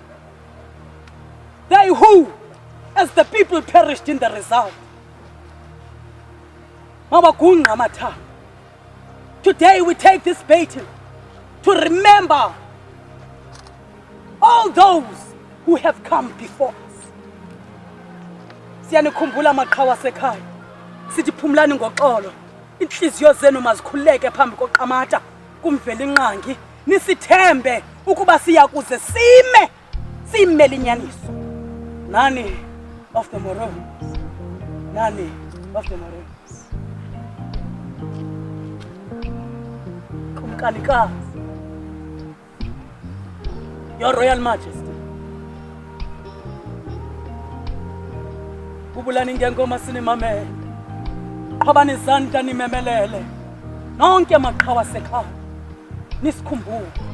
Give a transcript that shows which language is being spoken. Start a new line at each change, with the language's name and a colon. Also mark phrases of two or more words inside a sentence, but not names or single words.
English: They who, as the people, perished in the result. Today we take this baton to remember all those who have come before us.
Xhosa: Siyanikhumbula maqhawe asekhaya. Sithi phumlani ngoxolo. Inhliziyo zenu mazikhuleke phambi koqamata kumvela inqangi. Nisithembe ukuba siyakuze simele inyaniso.
English: Nanny of the Maroons. Nanny of the Maroons.
Xhosa: Kumkanikazi.
English: Your Royal Majesty.
Xhosa: Kubulani ngengoma sinimamele. Phabani izandla nimemelele. Nonke amaqhawe asekhaya. Nisikhumbule.